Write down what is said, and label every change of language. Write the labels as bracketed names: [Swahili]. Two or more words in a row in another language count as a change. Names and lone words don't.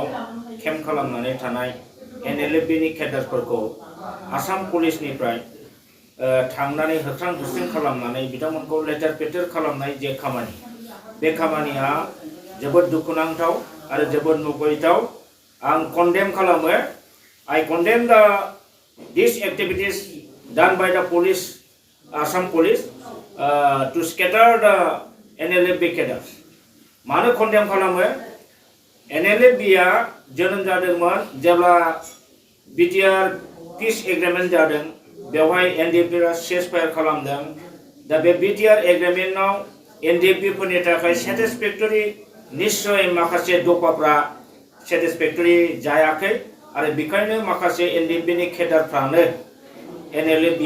[Bodo] केम्प खालामनानै थानाय एनएलएफबिनि केडारफोरखौ आसाम पुलिसनिफ्राय थांनानै होख्रां होस्रिं खालामनानै बिथांमोनखौ लेथेर फेथेर खालामनाय जे खामानि बे खामानिया जोबोद दुखुनांथाव आरो जोबोद मुगैथाव आं कन्डेम खालामो [English] I condemn these activities done by the police, Assam police, to scatter the NLFB cadres. [Bodo] मानो condemn खालामो? NLFBया जोनोम जादोंमोन जेब्ला BTR peace agreement जादों बेवहाय NDFबा ceasefire खालामदों दा बे BTR agreementआव NDFबफोरनि थाखाय satisfactory निश्चय माखासे दफाफ्रा satisfactory जायाखै आरो बेखायनो माखासे एनडीएफबीनि केडारफ्रानो एनएलएफबियाव